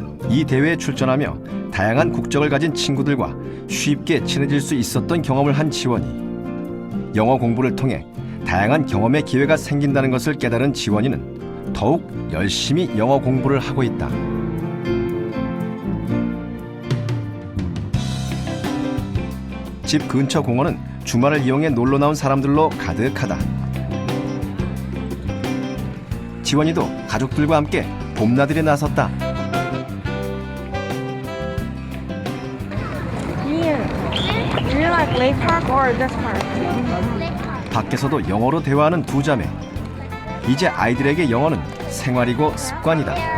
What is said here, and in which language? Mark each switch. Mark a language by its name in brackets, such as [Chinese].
[Korean] 이 대회에 출전하며 다양한 국적을 가진 친구들과 쉽게 친해질 수 있었던 경험을 한 지원이 영어 공부를 통해 다양한 경험의 기회가 생긴다는 것을 깨달은 지원이는 더욱 열심히 영어 공부를 하고 있다. 집 근처 공원은 주말을 이용해 놀러 나온 사람들로 가득하다. 지원이도 가족들과 함께 봄나들이에 나섰다. [English] Do you like Lake Park or this park? [Korean] 밖에서도 영어로 대화하는 두 자매. 이제 아이들에게 영어는 생활이고 습관이다.